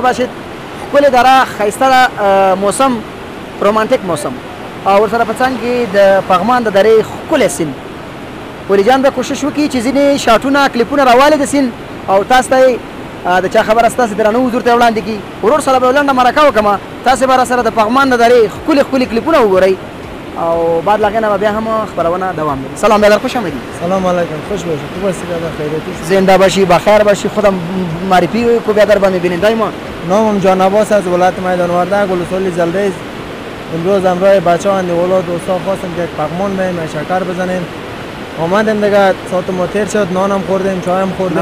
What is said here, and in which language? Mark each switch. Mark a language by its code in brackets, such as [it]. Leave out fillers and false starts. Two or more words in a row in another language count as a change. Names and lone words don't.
[ps] باشید ښکلې دره ښایسته موسم رومانتیک موسم او ورسره په څنګ کې د پغمان د درې ښکلی سیند ولي جان به کوشش وکړي چې ځینې شاټونه کلیپونه راوالي د سیند او تاسو ته د چا خبره ستاسې درانه حضور ته وړاندې کړي ورور سره به یو لنډه مرکه وکړم تاسو به راسره د پغمان د درې ښکلي کلیپونه وګورئ او بعد له هغې نه به بیا هم خپرونه دوام لري. [fa] سلام برادر، خوش آمدید. سلام علیکم، خوش باشید. خوب هستی برادر؟ خیریتی؟ زنده باشی، بخیر باشی. خودم معرفی کو برادر به بیننده ما. نامم جان عباس از ولایت میدان وردک ولسوالی جلریز. امروز همراه بچه‌ها اندیولا دوستا خواستم که یک پغمان بیم شکر بزنیم. آمدیم دیگه ساعت ما تیر شد، نانم خوردیم، چایم خوردیم.